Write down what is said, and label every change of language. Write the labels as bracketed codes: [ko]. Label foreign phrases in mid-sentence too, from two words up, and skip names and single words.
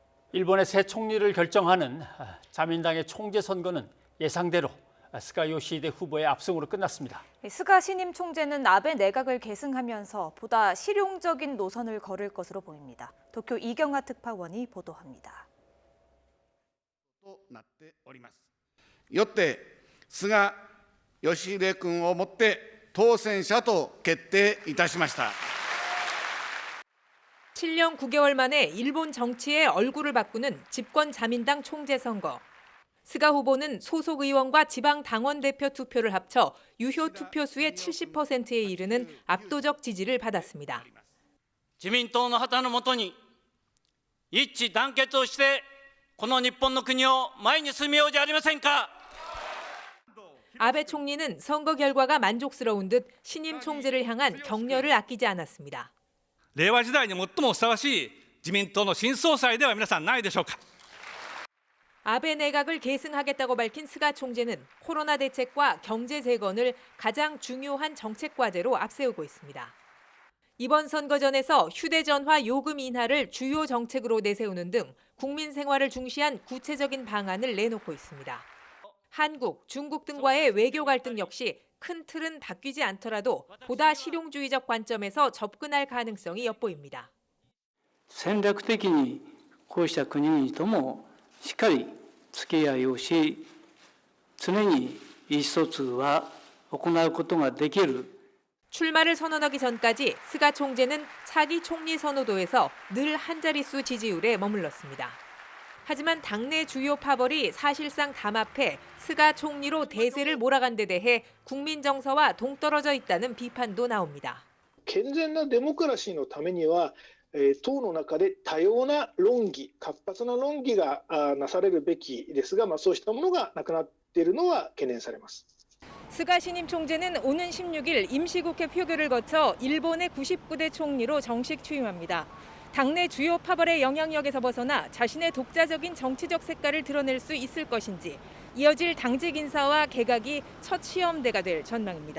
[ko] 일본의 새 총리를 결정하는 자민당의 총재 선거는 예상대로 스가 요시히데 후보의 압승으로 끝났습니다. 스가 신임 총재는 아베 내각을 계승하면서 보다 실용적인 노선을 걸을 것으로 보입니다. 도쿄 이경화 특파원이 보도합니다. [ja] よって菅義偉君をもって当選者と決定いたしました。 [ko] 7년 9개월 만에 일본 정치의 얼굴을 바꾸는 집권 자민당 총재 선거. 스가 후보는 소속 의원과 지방 당원 대표 투표를 합쳐 유효 투표수의 70%에 이르는 압도적 지지를 받았습니다. [ja] 自民党の旗のもとに一致団結をしてこの日本の国を前に進めようじゃありませんか。 [ko] 아베 총리는 선거 결과가 만족스러운 듯 신임 총재를 향한 격려를 아끼지 않았습니다. [ja] 令和時代に最もふさわしい自民党の新総裁では皆さんないでしょうか。 [ko] 아베 내각을 계승하겠다고 밝힌 스가 총재는 코로나 대책과 경제 재건을 가장 중요한 정책 과제로 앞세우고 있습니다. 이번 선거전에서 휴대전화 요금 인하를 주요 정책으로 내세우는 등 국민 생활을 중시한 구체적인 방안을 내놓고 있습니다. 한국, 중국 등과의 외교 갈등 역시 큰 틀은 바뀌지 않더라도 보다 실용주의적 관점에서 접근할 가능성이 엿보입니다. [ja] 戦略的にこうした国々ともしっかり付き合いをし、常に意思疎通は行うことができる。 [ko] 출마를 선언하기 전까지 스가 총재는 차기 총리 선호도에서 늘 한 자릿수 지지율에 머물렀습니다. 하지만 당내 주요 파벌이 사실상 담합해 스가 총리로 대세를 몰아간 데 대해 국민 정서와 동떨어져 있다는 비판도 나옵니다. [ja] 健全なデモクラシーのためには党の中で多様な論議、活発な論議がなされるべきですが、そうしたものがなくなっているのは懸念されます。 [ko] 스가 신임 총재는 오는 16일 임시국회 표결을 거쳐 일본의 99대 총리로 정식 취임합니다. 당내 주요 파벌의 영향력에서 벗어나 자신의 독자적인 정치적 색깔을 드러낼 수 있을 것인지 이어질 당직 인사와 개각이 첫 시험대가 될 전망입니다.